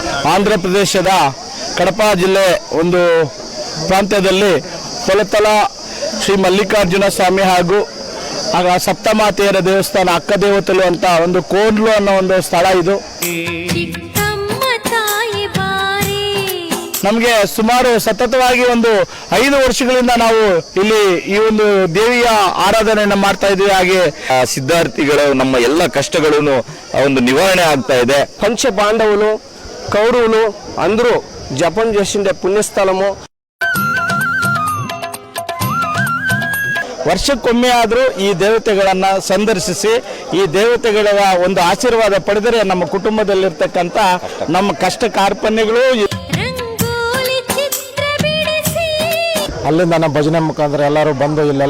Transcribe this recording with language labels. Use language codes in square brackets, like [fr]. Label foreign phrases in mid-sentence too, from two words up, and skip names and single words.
[kn] ಆಂಧ್ರ ಪ್ರದೇಶದ ಕಡಪ ಜಿಲ್ಲೆ ಒಂದು ಪ್ರಾಂತ್ಯದಲ್ಲಿ ಕೊಲತಲ ಶ್ರೀ ಮಲ್ಲಿಕಾರ್ಜುನ ಸ್ವಾಮಿ ಹಾಗೂ ಸಪ್ತಮಾತೆಯರ ದೇವಸ್ಥಾನ ಅಕ್ಕ ದೇವತೆಗಳು ಅಂತ ಒಂದು ಕೋಡ್ಲು ಅನ್ನೋ ಒಂದು ಸ್ಥಳ ಇದು. ನಮಗೆ ಸುಮಾರು ಸತತವಾಗಿ ಒಂದು 5 ವರ್ಷಗಳಿಂದ ನಾವು ಇಲ್ಲಿ ಈ ಒಂದು ದೇವಿಯ ಆರಾಧನೆಯನ್ನು ಮಾಡ್ತಾ ಇದ್ದೀವಿ. ಹಾಗೆ ಸಿದ್ಧಾರ್ಥಿಗಳು ನಮ್ಮ ಎಲ್ಲ ಕಷ್ಟಗಳನ್ನು ಒಂದು ನಿವಾರಣೆ ಆಗ್ತಾ ಇದೆ. [te] పంచ పాండవులు కౌరవులు అందరూ జపం చేసిండే పుణ్యస్థలము. [kn] ವರ್ಷಕ್ಕೊಮ್ಮೆ ಆದರೂ ಈ ದೇವತೆಗಳನ್ನು ಸಂದರ್ಶಿಸಿ ಈ ದೇವತೆಗಳ ಒಂದು ಆಶೀರ್ವಾದ ಪಡೆದರೆ ನಮ್ಮ ಕುಟುಂಬದಲ್ಲಿರ್ತಕ್ಕಂಥ ನಮ್ಮ ಕಷ್ಟ ಕಾರ್ಪಣ್ಯಗಳು ಅಲ್ಲಿಂದ ನಮ್ಮ ಭಜನೆ ಮುಖಾಂತರ ಎಲ್ಲರೂ ಬಂದು ಇಲ್ಲೆಲ್ಲ